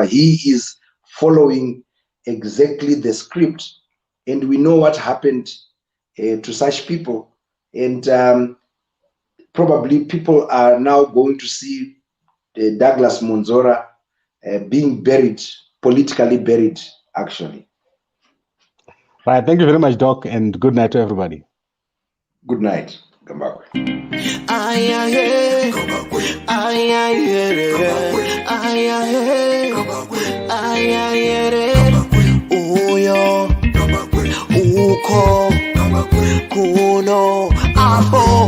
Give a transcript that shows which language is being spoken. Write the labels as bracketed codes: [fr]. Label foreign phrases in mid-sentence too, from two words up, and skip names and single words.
[en] He is following exactly the script, and we know what happened to such people, and probably people are now going to see Douglas Monzora being buried, politically buried, actually. Right. Thank you very much, Doc, and good night to everybody. Good night. Gambakwe. Ay, ay, ay. Ay, ay, ay, ay, ay, ay, ay, ay, uyo, uko, kuno, abo.